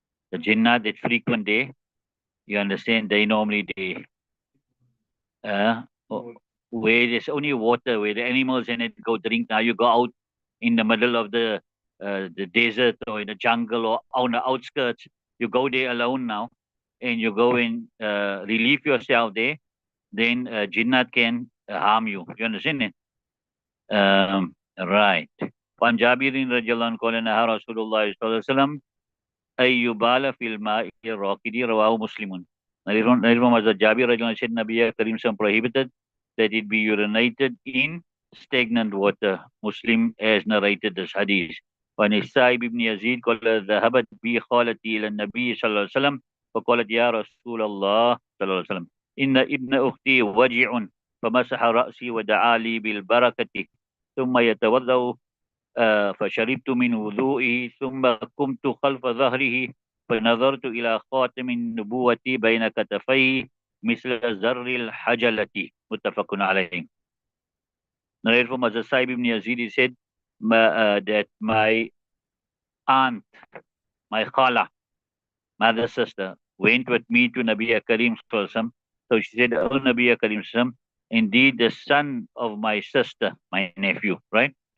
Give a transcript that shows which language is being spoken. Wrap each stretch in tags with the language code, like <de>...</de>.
<en>The jinnat that frequent there, you understand? They normally uh, where there's only water, where the animals in it go drink. Now you go out in the middle of the desert or in the jungle or on the outskirts. You go there alone now, and you go and relieve yourself there. Then jinnat can harm you. You understand it? Right.</en> <ar>وعن جابر رضي الله عنه قال نهى رسول الله صلى الله عليه وسلم أن يبال في الماء الراكد رواه مسلم.</ar> <en>Narrated Jabir radiallahu anhu said Nabi Karim prohibited that it be urinated in stagnant water. Muslim has narrated this hadith.</en> <ar>وعن السائب بن يزيد قال ذهبت بي خالتي إلى النبي صلى الله عليه وسلم فقالت يا رسول الله صلى الله عليه وسلم إن ابن أختي وجع فمسح رأسي ودعا لي بالبركة ثم يتوضأ فشربت من وضوئه ثم قمت خلف ظهره فنظرت إلى خاتم النبوة بين كتفيه مثل زر الحجلة متفق عليه.</ar> <en>Narrated from Hazrat Sa'ib ibn Yazid, he said that my aunt, my khala, mother sister, went with me to Nabi Karim Sallallahu. So she said, oh Nabi Karim Sallallahu, indeed the son of my sister, my nephew, right?</en>